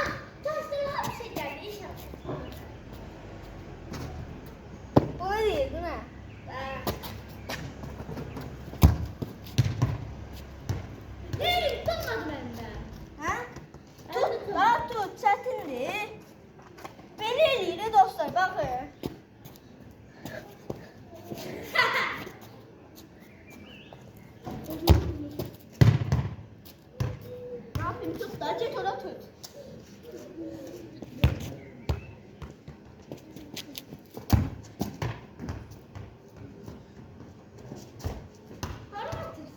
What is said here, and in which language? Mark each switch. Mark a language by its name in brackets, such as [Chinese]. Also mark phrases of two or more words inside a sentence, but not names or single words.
[Turkish] Çalıştırma bir şey geldi inşallah. O ne değil, bu ne? Değil, tutmadım elimden. Ha? Tut, bak tut, [Azerbaijani] çətindir. Belə eləyirik dostlar, baxın. [Turkish] Ne yapayım, tut da, çek ona tut. Para mı atıyorsun?